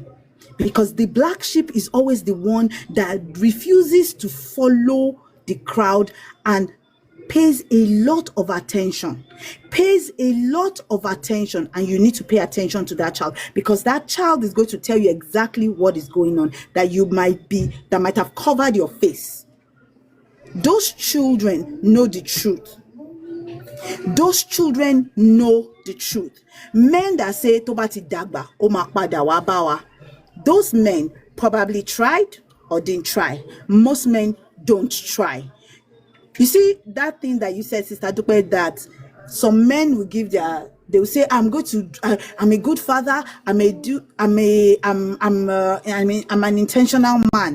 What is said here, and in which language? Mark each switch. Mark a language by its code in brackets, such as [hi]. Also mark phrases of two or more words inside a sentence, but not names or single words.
[en] Because the black sheep is always the one that refuses to follow the crowd and pays a lot of attention, and you need to pay attention to that child, because that child is going to tell you exactly what is going on that might have covered your face. Those children know the truth. Men that say [yo] tobati dagba o ma pada wa bawa, [en] those men probably tried or didn't try. Most men don't try. You see that thing that you said, Sister Dupe, that some men will they will say, I'm a good father, I'm an intentional man.